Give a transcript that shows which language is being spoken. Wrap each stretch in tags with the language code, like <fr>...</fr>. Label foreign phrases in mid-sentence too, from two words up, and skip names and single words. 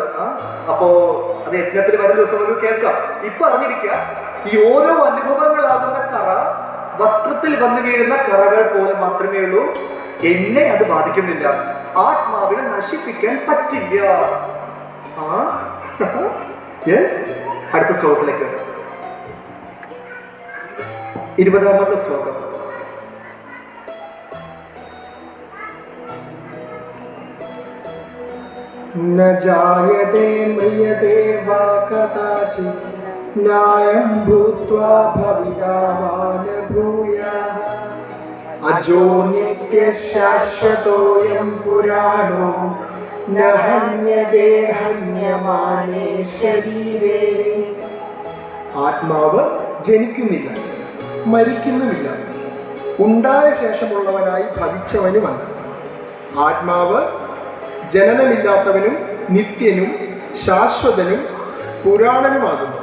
<ml>അപ്പോ അത് യജ്ഞത്തിൽ വരുന്ന ദിവസം നമുക്ക് കേൾക്കാം. ഇപ്പൊ അറിഞ്ഞിരിക്കുക, ഈ ഓരോ അനുഭവങ്ങളാകുന്ന കറ വസ്ത്രത്തിൽ വന്നു വീഴുന്ന കറകൾ പോലെ മാത്രമേ ഉള്ളൂ. എന്നെ അത് ബാധിക്കുന്നില്ല. ആത്മാവിനെ നശിപ്പിക്കാൻ പറ്റില്ല. യെസ്. അടുത്ത ശ്ലോകത്തിലേക്ക് 20ാമത്തെ ശ്ലോകം.</ml> <sa>न जायते म्रियते वा कदाचित् न्यायं भूत्वा भविता वा न भूयाः अजो नित्यः शाश्वतोऽयं पुराणो न हन्यते हन्यमाने शरीरे.</sa> <ml>ആത്മാവ് ജനിക്കുന്നില്ല, മരിക്കുന്നുമില്ല, ഉണ്ടായ ശേഷമുള്ളവനായി ഭവിച്ചവനുമല്ല. ആത്മാവ് ജനനമില്ലാത്തവനും നിത്യനും ശാശ്വതനും പുരാണനുമാകുന്നു.</ml>